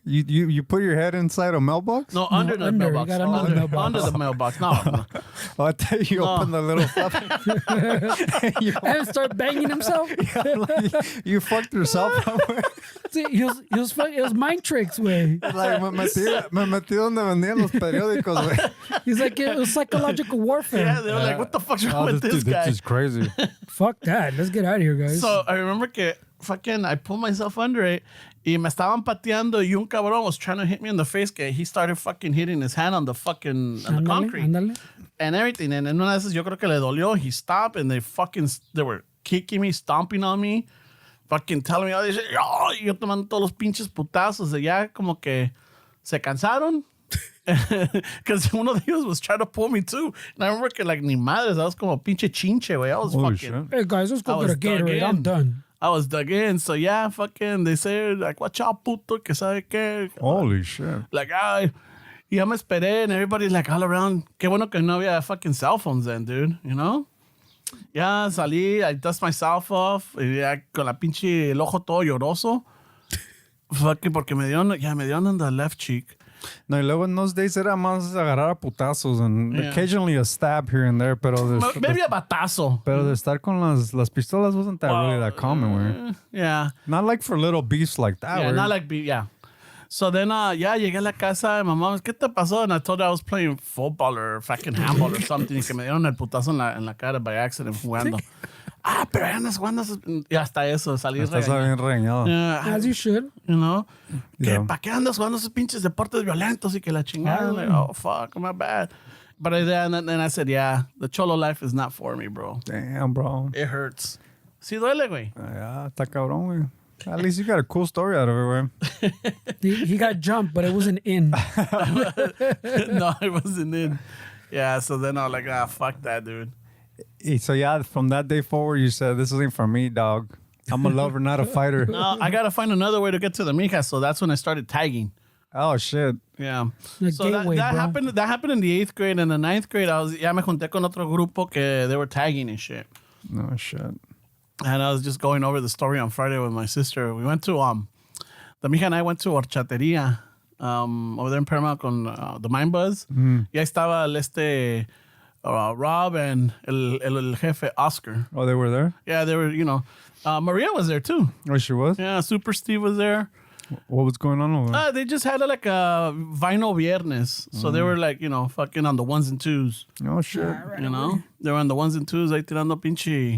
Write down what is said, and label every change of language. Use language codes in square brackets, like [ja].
[en] You put your head inside a mailbox? No, under the under. mailbox. You got under the mailbox. Under the mailbox. No. Oh, I thought you opened the little stuff. And start banging himself. You fucked yourself up, güey. See, it was mind tricks, way. [es] Like, me metí donde vendían los periódicos, güey. [en] He's like, it was psychological warfare. Yeah, they were like, what the fuck's wrong with this guy? This is crazy. Fuck that. Let's get out of here, guys. So I remember que fucking, I pulled myself under it. [es] Y me estaban pateando y un cabrón [en] was trying to hit me in the face. Que he started fucking hitting his hand on the fucking on the concrete and everything. [es] And en una de esas yo creo que le dolió. [en] He stopped and they were kicking me, stomping on me, fucking telling me all this shit. [es] Oh, y yo tomando todos los pinches putazos. De ya como que se cansaron. [en] Because one of the was trying to pull me too. And I remember que like [es] ni madres. [en] I was [es] como pinche chinche, [en] güey. I was Holy fucking. shit. Hey guys, let's go I get a was dug Gatorade. in. I'm done. I was dug in. So yeah, fucking, they say like, watch out, puto, [es] que sabe qué. [en] Holy shit. Like, [es] ay, ya me esperé, [en] and everybody's like all around. [es] Qué bueno que no había [en] fucking cell phones then, dude, you know? [es] Ya salí, [en] I dust myself off, [es] y ya con la pinche el ojo todo lloroso. [en] Fucking, [es] porque me dieron [en] on the left cheek. [es] No, y luego en [en] those days [es] era más agarrar a putazos and [en] Yeah. occasionally a stab here and there, pero Maybe a batazo. [es] pero de estar con las pistolas [en] wasn't that really that common, [es] güey. [en] Yeah. Not like for little beefs like that, Yeah, güey. not like, yeah. So then, yeah, [es] llegué a la casa y mamá, ¿qué te pasó? [en] And I told her I was playing football or fucking handball or something. [es] Y que me dieron el putazo en la cara [en] by accident [es] jugando. Pero ya andas jugando. Y hasta eso, salí Estás regañado. bien regañado. [en] Yeah, As you should. you know? Yeah. [es] ¿Para qué andas jugando esos pinches deportes violentos y que la chingada? [en] Like, oh, fuck, my bad. But then I said, yeah, the Cholo life is not for me, bro. Damn, bro. It hurts. [es] Sí duele, güey. Yeah, está cabrón, güey. [en] At least you got a cool story out of it, güey. He got jumped, but it wasn't in. No, it wasn't in. Yeah, so then I was like, fuck that, dude. So yeah, from that day forward, you said, this isn't for me, dog. I'm a lover, not a fighter. No, I gotta find another way to get to the mijas. So that's when I started tagging. Oh, shit. Yeah. The So gateway, that bro. happened. That happened in the 8th grade. And in the 9th grade, [es] ya me junté con otro grupo que [en] they were tagging and shit. No shit. And I was just going over the story on Friday with my sister. We went to the mija and I went to Horchateria over there in Paramount con the Mind Buzz. [es] Y ahí estaba Rob and el jefe Oscar. [en] Oh, they were there? Yeah, they were. Maria was there too. Oh, she was? Yeah, Super Steve was there. What was going on over there? They just had like a Vinyl Viernes. So they were like, fucking on the ones and twos. Oh, shit. They were on the ones and twos, [es] ahí tirando pinche.